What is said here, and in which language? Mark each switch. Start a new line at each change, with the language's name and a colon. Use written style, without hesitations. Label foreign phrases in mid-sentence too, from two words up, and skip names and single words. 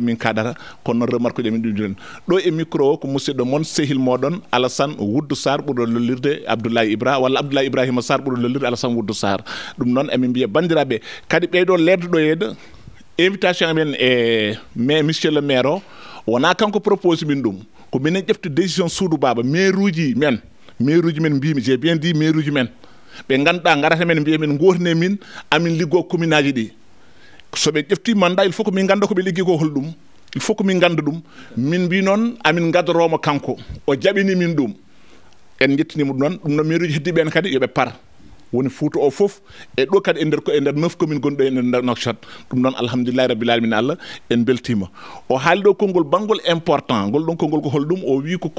Fula: min kaɗata kono noon remarque uji min ɗum jooni ɗo e micro o ko musidɗo moon sehil moɗon Alassane Wuddu Sarr ɓurɗo lollirde Abdoulaye Ibra walla Abdoulaye Ibrahima Sarr ɓurɗo lollirde Alassane Wuddu Sarr ɗum noon emin mbiya bandiraɓe kadi ɓeyɗo lerduɗo yeyde invitation amen e
French: mais monsieur le maire
Fula: o wona kanko propose min ɗum ko minen ƴeftu décision Soudou Baba maire uji men mbimi
French: j'ai bien dit
Fula: maire uji men ɓe ganduɗa garata men mbiya min gotine min amin liggo commune aji ɗi soɓe ƴefti mandat
French: il faut que
Fula: min ganda koɓe liggi ko holɗum
French: il faut que
Fula: min ganda ɗum min mbi noon amin gadoromo kanko o jaɓini min ɗum en jettinimo ɗum noon maire uji heddiɓe en kadi yoɓe par woni Fouta o fof e ɗo kadi e nder 9 commune gonɗo e nder Nouakchott ɗum noon
Arabic: الحمد لله رب العالمين
Fula: Allah en beltima o haali ɗo konngol bangol important ngol ɗon konngol ko holɗum o wi ko